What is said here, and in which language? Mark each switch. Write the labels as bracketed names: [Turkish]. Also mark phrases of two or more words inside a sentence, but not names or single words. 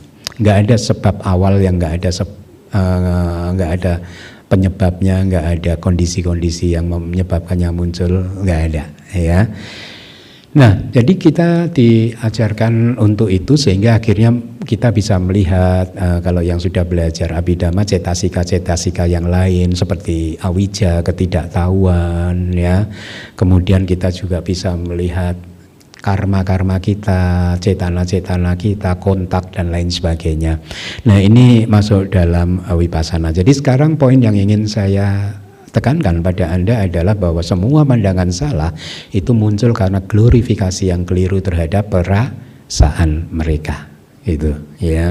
[Indonesian] Nggak ada sebab awal yang nggak ada penyebabnya, nggak ada kondisi-kondisi yang menyebabkannya muncul, nggak ada ya. Nah, jadi kita diajarkan untuk itu sehingga akhirnya kita bisa melihat kalau yang sudah belajar Abhidhamma, cetasika-cetasika yang lain seperti awija, ketidaktahuan ya. Kemudian kita juga bisa melihat karma-karma kita, cetana-cetana kita, kontak dan lain sebagainya. Nah, ini masuk dalam wipasana. Jadi sekarang poin yang ingin saya tekankan pada Anda adalah bahwa semua pandangan salah itu muncul karena glorifikasi yang keliru terhadap perasaan mereka itu ya.